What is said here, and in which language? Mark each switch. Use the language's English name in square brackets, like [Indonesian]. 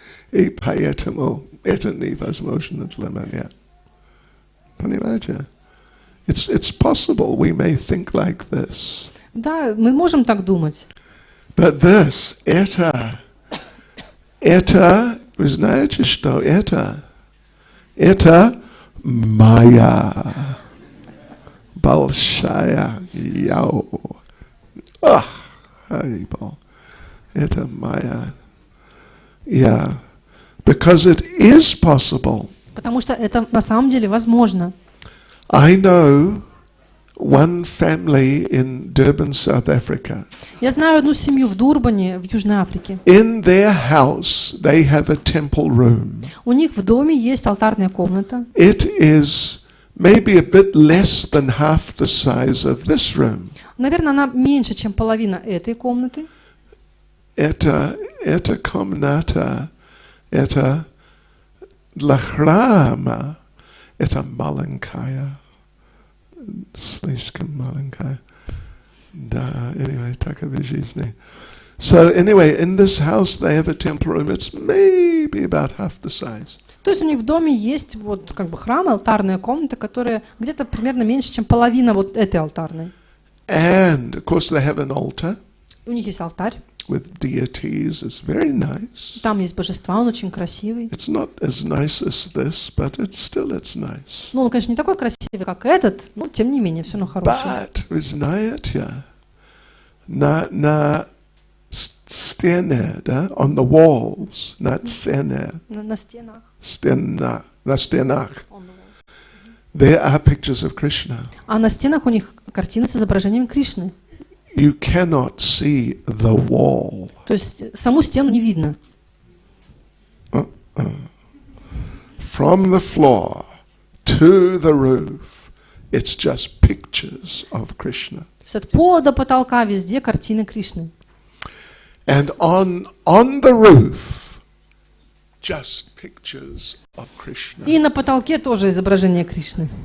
[Russian] И поэтому это невозможно для меня. Понимаете? [English] It's possible we may think like this. [Russian] Да, мы можем так думать. [English] But this, [Russian] это, вы знаете, что это? Это майя. Большая яу. Харибол. Это майя. [English] Yeah, because it is possible. [Russian] Потому что это на самом деле возможно. [English] I know one family in Durban, South Africa. [Russian] Я знаю одну семью в Дурбане, в Южной Африке. [English] In their house, they have a temple room. [Russian] У них в доме есть алтарная комната. [English] It is maybe a bit less than half the size of this room. [Russian] Наверное, она меньше, чем половина этой комнаты. Это комната, это для храма, это маленькая, слишком маленькая. Да, [English] anyway, [Russian] таковы жизни. [English] So anyway, in this house they have a temple room. It's maybe about half the size. [Russian] То есть у них в доме есть вот как бы храм, алтарная комната, которая где-то примерно меньше, чем половина вот этой алтарной. [English] And of course they have an altar. [Russian] У них есть алтарь. [English] With deities. It's very nice. [Russian] Там есть божества, он очень красивый. [English] It's not as nice as this, but it's nice. [Russian] Ну, он, конечно, не такой красивый, как этот, но тем не менее, все равно хороший. [English] But [Russian] вы знаете, на стене, да, [English] on the walls, [Russian] на стене, На стенах. на стенах, [English] there are pictures of Krishna. [Russian] А на стенах у них картины с изображением Кришны. [English] You cannot see the wall. [Russian] То есть саму стену не видно. [English] From the floor to the roof, it's just pictures of Krishna. [Russian] То есть от пола до потолка везде картины Кришны. [English] And on the roof, just pictures of Krishna. [Russian] И на потолке тоже изображение Кришны.